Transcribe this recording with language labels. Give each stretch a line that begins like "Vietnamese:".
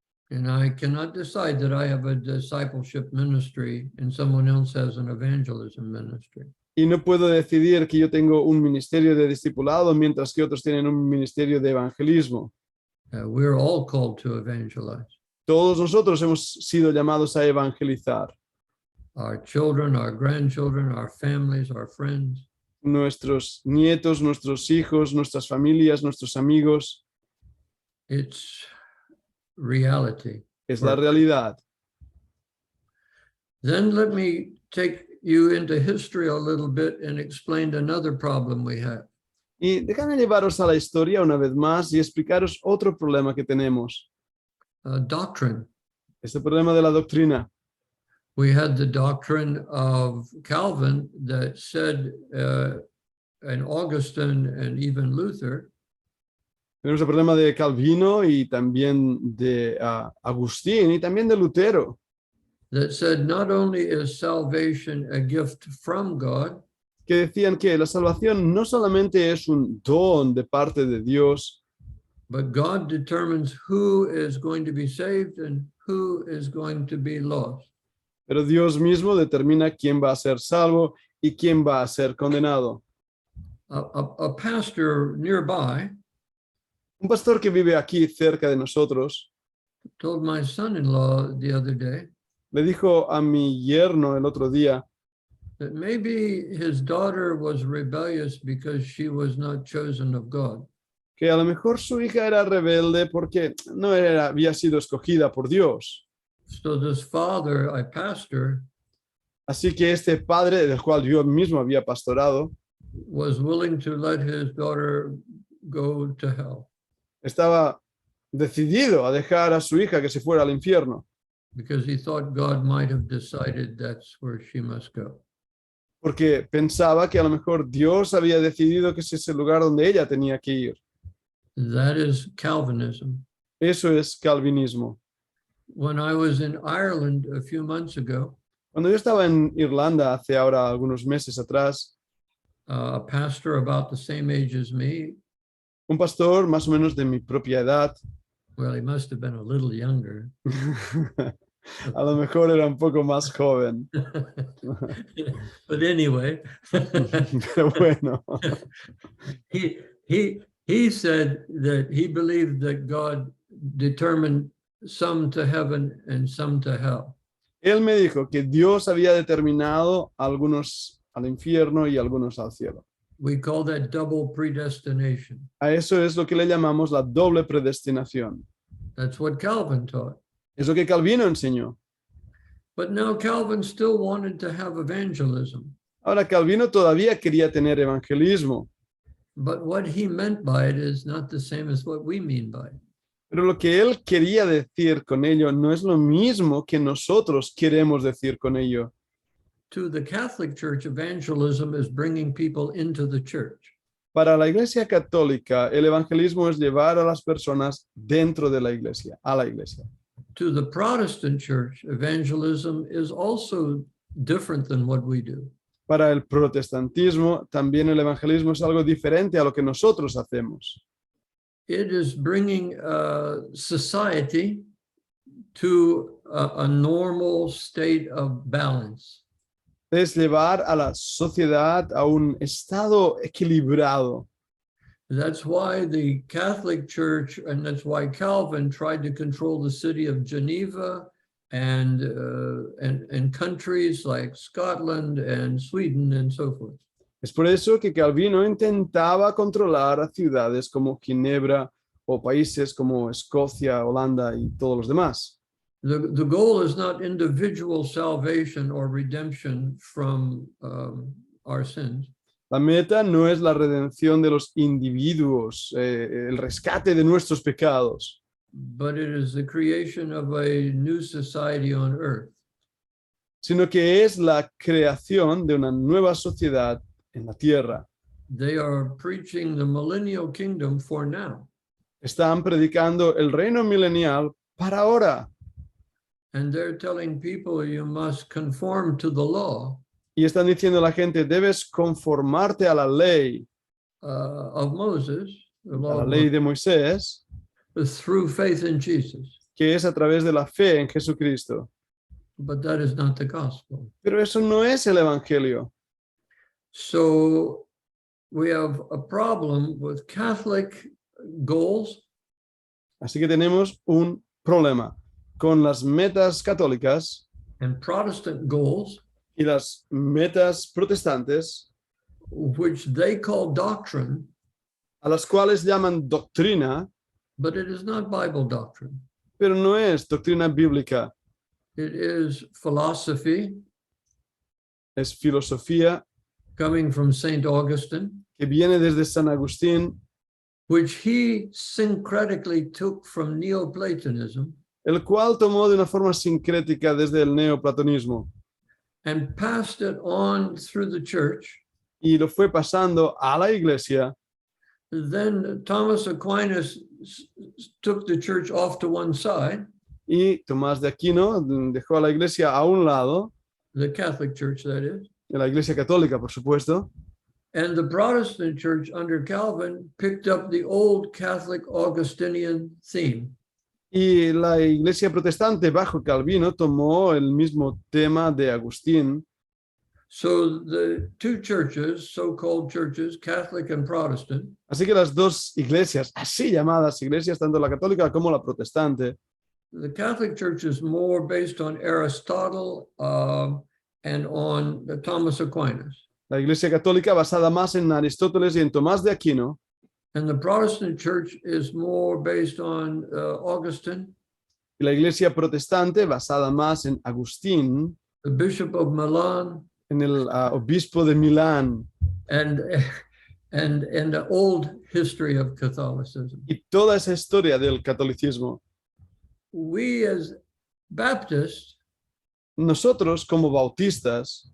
English: And I cannot decide that I have a discipleship ministry and someone else has an evangelism ministry.
Spanish: Y no puedo decidir que yo tengo un ministerio de discipulado mientras que otros tienen un ministerio de evangelismo.
English: We're all called to evangelize.
Spanish: Todos nosotros hemos sido llamados a evangelizar.
English: Our children, our grandchildren, our families, our friends.
Spanish: Nuestros nietos, nuestros hijos, nuestras familias, nuestros amigos.
English: It's reality.
Spanish: Es la realidad.
English: Then let me take you into history a little bit and explain another problem we have.
Spanish: Y déjame llevaros a la historia una vez más y explicaros otro problema que tenemos.
English: Doctrine.
Spanish: Este problema de la doctrina.
English: We had the doctrine of Calvin that said, and Augustine and even Luther,
Spanish: Tenemos el problema de Calvino y también de Agustín y también de Lutero,
English: that said not only is salvation a gift from God,
Spanish: que decían que la salvación no solamente es un don de parte de Dios,
English: but God determines who is going to be saved and who is going to be lost.
Spanish: pero Dios mismo determina quién va a ser salvo y quién va a ser condenado.
English: A pastor nearby
Spanish: Un pastor que vive aquí cerca de nosotros
English: told my son-in-law the other day
Spanish: le dijo a mi yerno el otro día
English: that maybe his daughter was rebellious because she was not chosen of God.
Spanish: que a lo mejor su hija era rebelde porque no había sido escogida por Dios.
English: So this father, I pastor,
Spanish: Así que este padre, del cual yo mismo había pastorado,
English: was willing to let his daughter go to hell
Spanish: estaba decidido a dejar a su hija que se fuera al infierno,
English: because he thought God might have decided that's where she must go.
Spanish: porque pensaba que a lo mejor Dios había decidido que ese es el lugar donde ella tenía que ir.
English: That is Calvinism.
Spanish: Eso es calvinismo.
English: When I was in Ireland a few months ago,
Spanish: Cuando yo estaba en Irlanda hace ahora algunos meses atrás,
English: a pastor about the same age as me,
Spanish: un pastor más o menos de mi propia edad,
English: well, he must have been a little younger.
Spanish: a lo mejor era un poco más joven,
English: But anyway,
Spanish: pero bueno,
English: he said that he believed that God determined some to heaven and some to hell.
Spanish: él me dijo que Dios había determinado a algunos al infierno y a algunos al cielo.
English: We call that double predestination.
Spanish: A eso es lo que le llamamos la doble predestinación.
English: That's what Calvin taught.
Spanish: Es lo que Calvino enseñó.
English: But now Calvin still wanted to have evangelism.
Spanish: Ahora, Calvino todavía quería tener evangelismo,
English: But what he meant by it is not the same as what we mean by it.
Spanish: pero lo que él quería decir con ello no es lo mismo que nosotros queremos decir con ello.
English: To the Catholic Church, evangelism is bringing people into the church.
Spanish: Para la Iglesia Católica, el evangelismo es llevar a las personas dentro de la Iglesia, a la Iglesia.
English: To the Protestant Church, evangelism is also different than what we do.
Spanish: Para el protestantismo, también el evangelismo es algo diferente a lo que nosotros hacemos.
English: It is bringing society to a normal state of balance.
Spanish: Es llevar a la sociedad a un estado equilibrado.
English: That's why the Catholic Church, and that's why Calvin tried to control the city of Geneva and countries like Scotland and Sweden and so forth.
Spanish: Es por eso que Calvino intentaba controlar a ciudades como Ginebra o países como Escocia, Holanda y todos los demás.
English: The goal is not individual salvation or redemption from our sins.
Spanish: La meta no es la redención de los individuos, el rescate de nuestros pecados,
English: But it is the creation of a new society on earth.
Spanish: sino que es la creación de una nueva sociedad en la tierra.
English: They are preaching the millennial kingdom for now.
Spanish: Están predicando el reino milenial para ahora
English: And they're telling people you must conform to the law
Spanish: y están diciendo a la gente, debes conformarte a la ley,
English: of Moses, the
Spanish: a
English: law
Spanish: la
English: of
Spanish: ley de Moisés,
English: Moses, through faith in Jesus.
Spanish: que es a través de la fe en Jesucristo.
English: But that is not the gospel.
Spanish: Pero eso no es el evangelio.
English: So we have a problem with Catholic goals
Spanish: Así que tenemos un problema con las metas católicas
English: and Protestant goals,
Spanish: y las metas protestantes,
English: which they call doctrine,
Spanish: a las cuales llaman doctrina,
English: but it is not Bible doctrine.
Spanish: pero no es doctrina bíblica,
English: It is philosophy
Spanish: es filosofía
English: coming from St. Augustine,
Spanish: que viene desde San Agustín,
English: which he syncretically took from Neoplatonism,
Spanish: el cual tomó de una forma sincrética desde el neoplatonismo
English: and passed it on through the church.
Spanish: y lo fue pasando a la iglesia.
English: Then Thomas Aquinas took the church off to one side,
Spanish: Y Tomás de Aquino dejó a la iglesia a un lado,
English: the Catholic Church, that is.
Spanish: de la iglesia católica, por supuesto,
English: And the Protestant church under Calvin picked up the old Catholic Augustinian theme.
Spanish: y la iglesia protestante bajo Calvino tomó el mismo tema de Agustín.
English: So the two churches, so-called churches, Catholic and Protestant,
Spanish: Así que las dos iglesias, así llamadas iglesias, tanto la católica como la protestante,
English: the Catholic Church is more based on Aristotle and on Thomas Aquinas.
Spanish: la iglesia católica basada más en Aristóteles y en Tomás de Aquino,
English: And the Protestant Church is more based on Augustine,
Spanish: y la iglesia protestante basada más en Agustín,
English: the Bishop of Milan,
Spanish: en el obispo de Milán,
English: and the old history of Catholicism.
Spanish: y toda esa historia del catolicismo.
English: We as Baptists
Spanish: Nosotros como bautistas